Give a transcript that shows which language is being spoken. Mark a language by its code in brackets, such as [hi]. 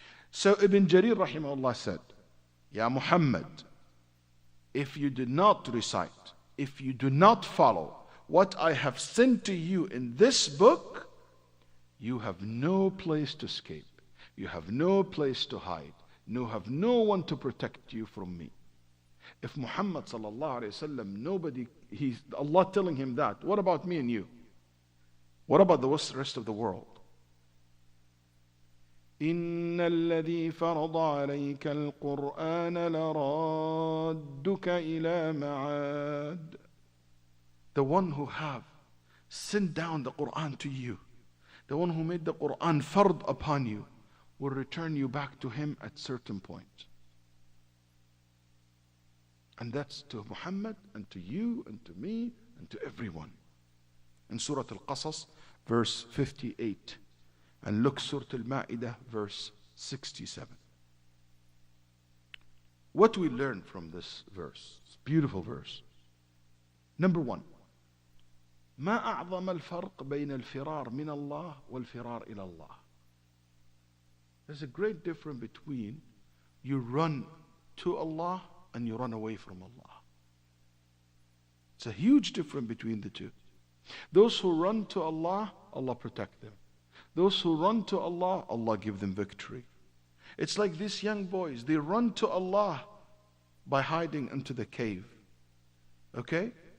[en] So Ibn Jarir rahimahullah said, Ya Muhammad, if you do not recite, if you do not follow what I have sent to you in this book, you have no place to escape. You have no place to hide. You have no one to protect you from me. If Muhammad sallallahu alayhi wasallam, Allah telling him that, what about me and you? What about the rest of the world? [ar] إن الذي فرض عليك القرآن لرادك إلى معاد. [en] The one who have sent down the Quran to you, the one who made the Quran fard upon you, will return you back to him at certain point. And that's to Muhammad and to you and to me and to everyone. In Surah Al-Qasas, verse 58. And look, Surah Al-Ma'idah, verse 67. What we learn from this verse, it's a beautiful verse. Number one, [ar] ما أعظم الفرق بين الفرار من الله والفرار إلى الله. [en] There's a great difference between you run to Allah and you run away from Allah. It's a huge difference between the two. Those who run to Allah, Allah protect them. Those who run to Allah, Allah give them victory. It's like these young boys, they run to Allah by hiding into the cave. Okay?